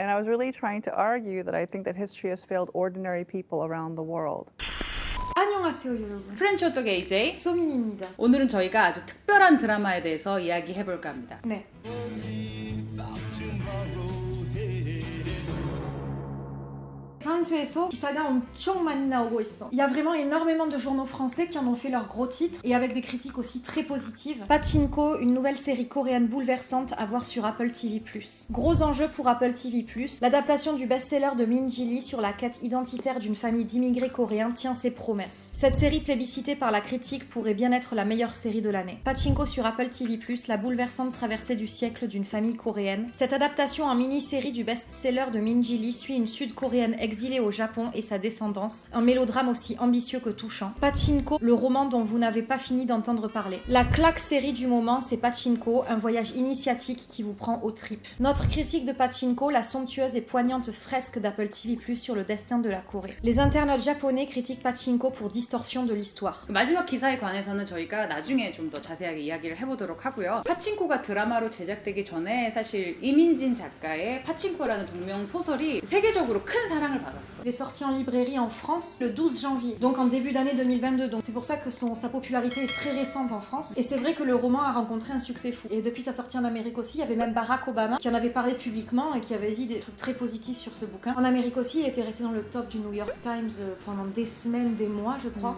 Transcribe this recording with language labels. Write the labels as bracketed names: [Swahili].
[English] And I was really trying to argue that I think that history has failed ordinary people around the world. [Korean] 안녕하세요 여러분. 프렌치 호떡의 AJ 소민입니다. 오늘은 저희가 아주 특별한 드라마에 대해서 이야기해볼까 합니다. 네. 프랑스에서 기사가 엄청 많이 나오고 있어. [French] Il y a vraiment énormément de journaux français qui en ont fait leur gros titre et avec des critiques aussi très positives. Pachinko, une nouvelle série coréenne bouleversante à voir sur Apple TV+. Gros enjeu pour Apple TV+, l'adaptation du best-seller de Min Ji-lee sur la quête identitaire d'une famille d'immigrés coréens tient ses promesses. Cette série plébiscitée par la critique pourrait bien être la meilleure série de l'année. Pachinko sur Apple TV+, la bouleversante traversée du siècle d'une famille coréenne. Cette adaptation en mini-série du best-seller de Min Ji-lee suit une sud-coréenne exilé au Japon et sa descendance, un mélodrame aussi ambitieux que touchant. Pachinko, le roman dont vous n'avez pas fini d'entendre parler. La claque série du moment, c'est Pachinko, un voyage initiatique qui vous prend aux tripes. Notre critique de Pachinko, la somptueuse et poignante fresque d'Apple TV+, sur le destin de la Corée. Les internautes japonais critiquent Pachinko pour distorsion de l'histoire. [Korean] 마지막 기사에 관해서는 저희가 나중에 좀 더 자세하게 이야기를 해보도록 하고요. 파친코가 드라마로 제작되기 전에 사실 이민진 작가의 파친코라는 동명 소설이 세계적으로 큰 사랑을 받았어. [French] Il est sorti en librairie en France le 12 janvier, donc en début d'année 2022. Donc c'est pour ça que sa popularité est très récente en France. Et c'est vrai que le roman a rencontré un succès fou. Et depuis sa sortie en Amérique aussi, il y avait même Barack Obama qui en avait parlé publiquement et qui avait dit des trucs très positifs sur ce bouquin. En Amérique aussi, il était resté dans le top du New York Times pendant des semaines, des mois, je crois.